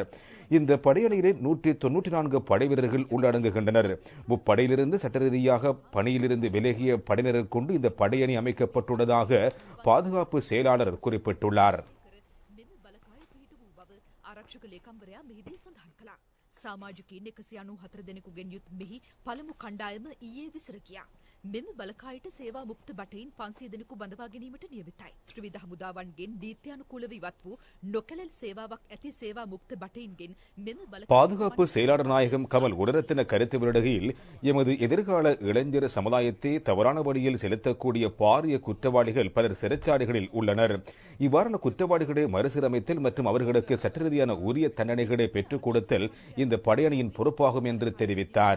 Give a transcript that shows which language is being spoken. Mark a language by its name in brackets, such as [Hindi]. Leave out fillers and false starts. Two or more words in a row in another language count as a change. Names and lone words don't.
[Tamil] இந்த படையணியிலே 194 படை வீரர்கள் உள்ளடங்குகின்றனர். முப்படையிலிருந்து சட்ட ரீதியாக பணியிலிருந்து விலகிய படையினரை கொண்டு இந்த படையணி அமைக்கப்பட்டுள்ளதாக பாதுகாப்பு செயலாளர் குறிப்பிட்டுள்ளார். [Sinhala] සාමාජිකයින් 194 දෙනෙකුගෙන් යුත් මෙහි පළමු කණ්ඩායම ඊයේ විසිර ගියා. මෙම බලකායට සේවා මුක්ත බටයින් 500 දෙනෙකු බඳවා ගැනීමට නියමිතයි. ත්‍රිවිධ හමුදාවන්ගෙන් නීත්‍යානුකූලව ඉවත් වූ නොකැලල් සේවාවක් ඇති සේවා මුක්ත බටයින්ගෙන් මෙම [Tamil] பாதுகாப்பு செயலாளர் நாயகம் கமல் குணரத்தின கருத்து வெளியிடுகையில் எமது எதிர்கால இளைஞர் சமுதாயத்தை தவறான வழியில் செலுத்தக்கூடிய பாரிய குற்றவாளிகள் பலர் சிறைச்சாலைகளில் உள்ளனர். இவ்வாறான குற்றவாளிகளை மறுசீரமைத்தல் மற்றும் அவர்களுக்கு சட்ட ரீதியான உரிய தண்டனைகளை பெற்றுக் கொடுத்தல் இந்த படையணியின் பொறுப்பாகும் என்று தெரிவித்தார்.